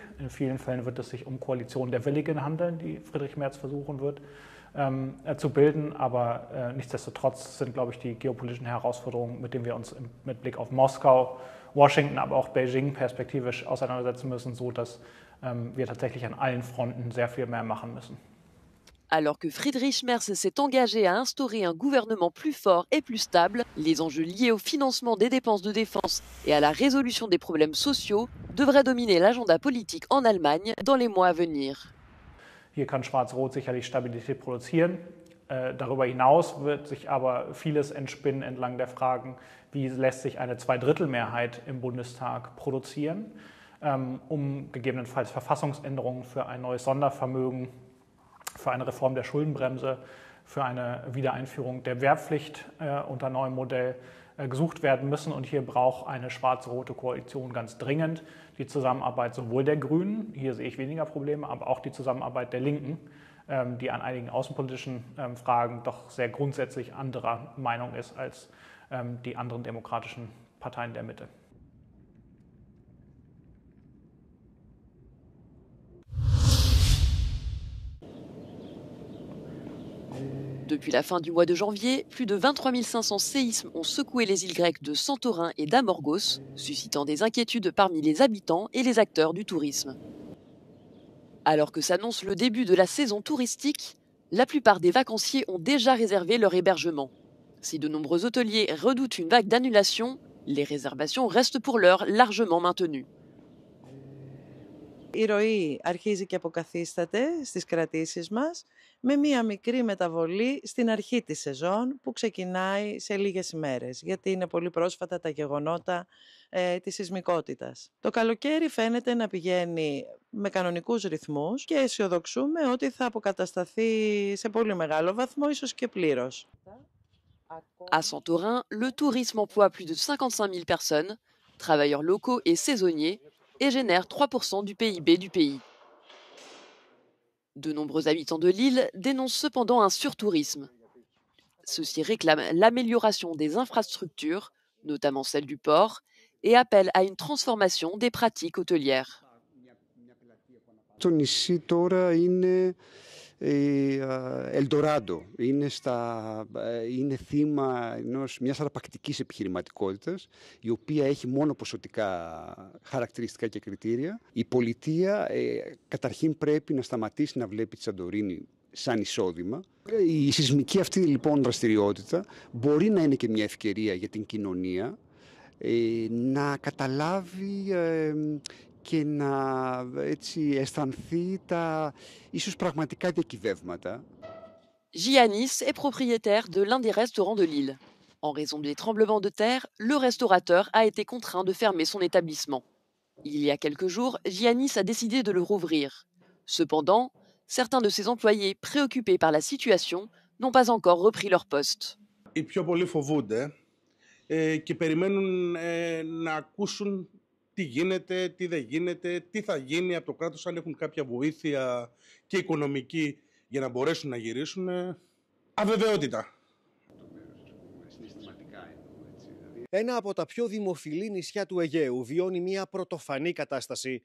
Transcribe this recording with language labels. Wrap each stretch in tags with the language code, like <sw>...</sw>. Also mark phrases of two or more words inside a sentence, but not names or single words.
<de>In vielen Fällen wird es sich um Koalitionen der Willigen handeln, die Friedrich Merz versuchen wird zu bilden. Aber nichtsdestotrotz sind, glaube ich, die geopolitischen Herausforderungen, mit denen wir uns mit Blick auf Moskau, Washington, aber auch Beijing perspektivisch auseinandersetzen müssen, so dass wir tatsächlich an allen Fronten sehr viel mehr machen müssen.</de> <fr>Alors que Friedrich Merz s'est engagé à instaurer un gouvernement plus fort et plus stable, les enjeux liés au financement des dépenses de défense et à la résolution des problèmes sociaux devraient dominer l'agenda politique en Allemagne dans les mois à venir.</fr> <de>Hier kann Schwarz-Rot sicherlich Stabilität produzieren. Darüber hinaus wird sich aber vieles entspinnen entlang der Fragen, wie lässt sich eine Zweidrittelmehrheit im Bundestag produzieren, um gegebenenfalls Verfassungsänderungen für ein neues Sondervermögen, für eine Reform der Schuldenbremse, für eine Wiedereinführung der Wehrpflicht unter neuem Modell gesucht werden müssen. Und hier braucht eine schwarz-rote Koalition ganz dringend die Zusammenarbeit sowohl der Grünen, hier sehe ich weniger Probleme, aber auch die Zusammenarbeit der Linken, die an einigen außenpolitischen Fragen doch sehr grundsätzlich anderer Meinung ist als die anderen demokratischen Parteien der Mitte.</de> <fr>Depuis la fin du mois de janvier, plus de 23 500 séismes ont secoué les îles grecques de Santorin et d'Amorgos, suscitant des inquiétudes parmi les habitants et les acteurs du tourisme. Alors que s'annonce le début de la saison touristique, la plupart des vacanciers ont déjà réservé leur hébergement. Si de nombreux hôteliers redoutent une vague d'annulations, les réservations restent pour l'heure largement maintenues.</fr> <el>Η ροή αρχίζει και αποκαθίσταται στις κρατήσεις μας με μία μικρή μεταβολή στην αρχή της σεζόν που ξεκινάει σε λίγες ημέρες, γιατί είναι πολύ πρόσφατα τα γεγονότα της σεισμικότητας. Το καλοκαίρι φαίνεται να πηγαίνει με κανονικούς ρυθμούς και αισιοδοξούμε ότι θα αποκατασταθεί σε πολύ μεγάλο βαθμό, ίσως και πλήρως.</el> <fr>À Santorin, le tourisme emploie plus de 55 000 personnes, travailleurs locaux et saisonniers, et génère 3% du PIB du pays. De nombreux habitants de l'île dénoncent cependant un surtourisme. Ceux-ci réclament l'amélioration des infrastructures, notamment celle du port, et appellent à une transformation des pratiques hôtelières.</fr> <el>Το νησί τώρα είναι Ελντοράντο. Είναι θύμα μιας αρπακτικής επιχειρηματικότητας, η οποία έχει μόνο ποσοτικά χαρακτηριστικά και κριτήρια. Η πολιτεία καταρχήν πρέπει να σταματήσει να βλέπει τη Σαντορίνη σαν εισόδημα. Η σεισμική αυτή λοιπόν δραστηριότητα μπορεί να είναι και μια ευκαιρία για την κοινωνία να καταλάβει και να αισθανθεί τα ίσως πραγματικά διακυβεύματα.</el> <fr>Giannis est propriétaire de l'un des restaurants de l'île. En raison des tremblements de terre, le restaurateur a été contraint de fermer son établissement. Il y a quelques jours, Giannis a décidé de le rouvrir. Cependant, certains de ses employés, préoccupés par la situation, n'ont pas encore repris leur poste.</fr> <el>Οι πιο πολλοί φοβούνται και περιμένουν να ακούσουν τι γίνεται, τι δεν γίνεται, τι θα γίνει από το κράτος, αν έχουν κάποια βοήθεια και οικονομική για να μπορέσουν να γυρίσουν. Αβεβαιότητα. Ένα από τα πιο δημοφιλή νησιά του Αιγαίου βιώνει μια πρωτοφανή κατάσταση.</el>